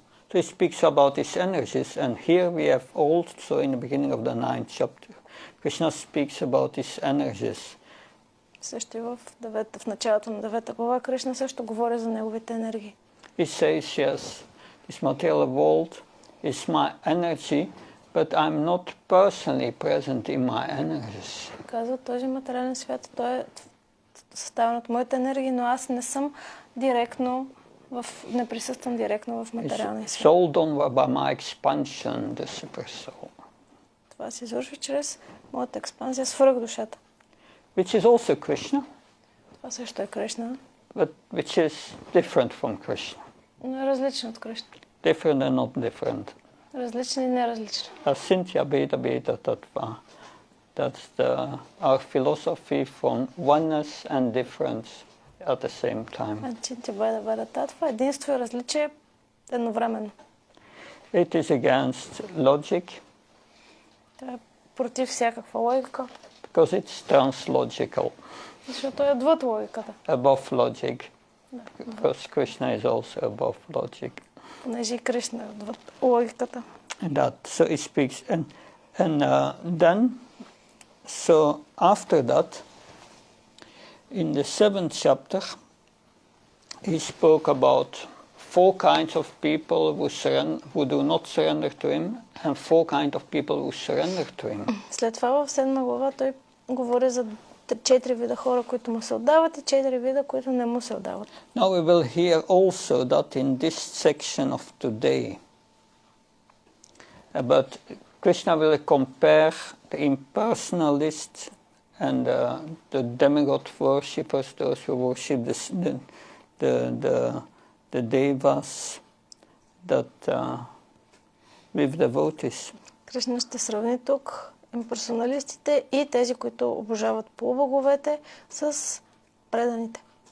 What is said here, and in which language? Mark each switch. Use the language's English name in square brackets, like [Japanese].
[English] So he speaks about his energies, and here we have also in the beginning of the 9th chapter, Krishna speaks about his energies. [Bulgarian] Също и в началото на 9 глава Кришна също говори за неговите енергии. [English] He says, yes, this material world is my energy, but I'm not personally present in my energies. [Bulgarian] Казва, този материален свят, той е съставен от моите енергии, но аз не съм директно не присъствам директно в материалния свят. [English] Soul done by my expansion, the super soul. [Bulgarian] Това се извършва чрез моята експанзия, свръхдушата. [English] Which is also Krishna. [Bulgarian] Това също е Кришна. [English] But which is different from Krishna. [Bulgarian] Но е различен от Кришна. [English] Different and not different. [Bulgarian] Различен и неразличен. [Sanskrit] Asintya Bheda Bheda Tattva. [English] That's our philosophy from oneness and difference at the same time. [Bulgarian] Asintya Bheda Bheda Tattva, единство и различие едновременно. [English] It is against logic. [Bulgarian] Това е против всякаква логика. [English] Because it's translogical. [Bulgarian] Защото е отвъд логиката. [English] Above logic. Because Krishna is also above logic. [Bulgarian] Понеже и Кришна е отвъд логиката. [English] So he speaks, and then, so after that, in the 7th chapter, he spoke about 4 kinds of people who do not surrender to him, and 4 kinds of people who surrender to him. [Bulgarian] След това в 7 глава той говори за 4 вида хора, които му се отдават, и 4 вида, които не му се отдават. [English] Now we will hear also that in this section of today, but Krishna will compare the impersonalists and the demigod worshippers, those who worship the devas, that with devotees. [Bulgarian] Кришна ще сравни тук имперсоналистите и тези, които обожават полубоговете, с преданите.